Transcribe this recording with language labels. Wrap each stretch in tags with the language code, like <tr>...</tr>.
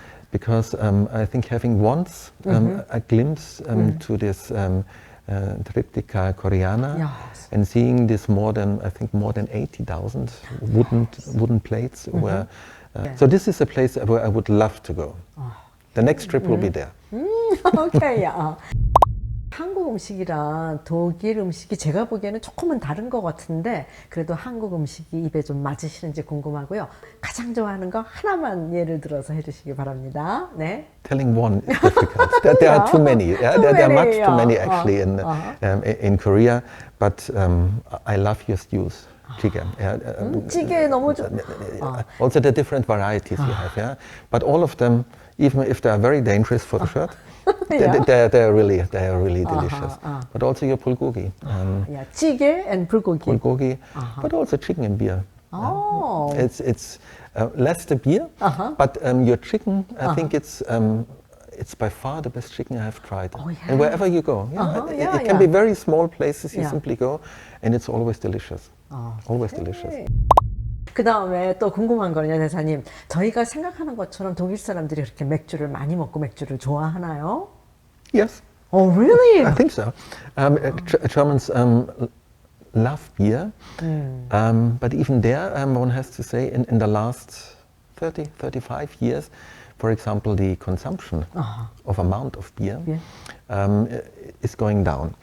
<en>Because I think having once a glimpse to this Triptycha Koreana, and seeing this more than 80,000 wooden plates, where so this is a place where I would love to go. The next trip will be there. Okay.</en> <ko>한국 음식이랑 독일 음식이 제가 보기에는 조금은 다른 것 같은데, 그래도 한국 음식이 입에 좀 맞으시는지 궁금하고요. 가장 좋아하는 거 하나만 예를 들어서 해주시기 바랍니다. 네.</ko> <en>Telling one is difficult. There are too many. There are much too many actually in Korea. But I love your stews. 찌개.</en> <ko>찌개 너무 좋.</ko> <en>Also the different varieties you have. Yeah. But all of them, even if they are very dangerous for the shirt. They are really delicious. But also your bulgogi. 찌개 and bulgogi. Bulgogi, but also chicken and beer. It's less the beer, but your chicken. I think it's by far the best chicken I have tried. And wherever you go, it can be very small places. You simply go, and it's always delicious. Always delicious.</en> <ko>그 다음에 또 궁금한 거는요, 대사님. 저희가 생각하는 것처럼 독일 사람들이 그렇게 맥주를 많이 먹고 맥주를 좋아하나요?</ko> <en>Yes. Oh, really? I think so. Germans love beer, but even there, one has to say, in the last 30, 35 years, for example, the consumption of amount of beer is going down.</en>